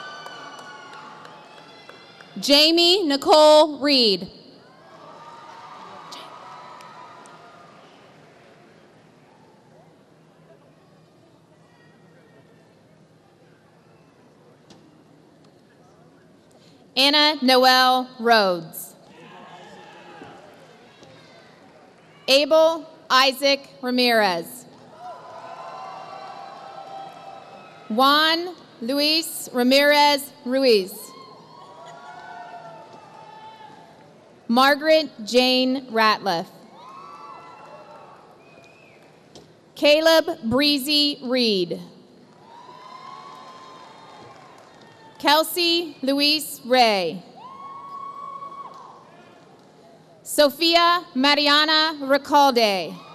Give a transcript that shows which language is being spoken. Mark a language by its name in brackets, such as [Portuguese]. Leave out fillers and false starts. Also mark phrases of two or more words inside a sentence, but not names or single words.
[English] Jamie Nicole Reed. Anna Noel Rhodes. Abel Isaac Ramirez. Juan Luis Ramirez Ruiz. Margaret Jane Ratliff. Caleb Breezy Reed. Kelsey Luis Ray. Sophia Mariana Recalde.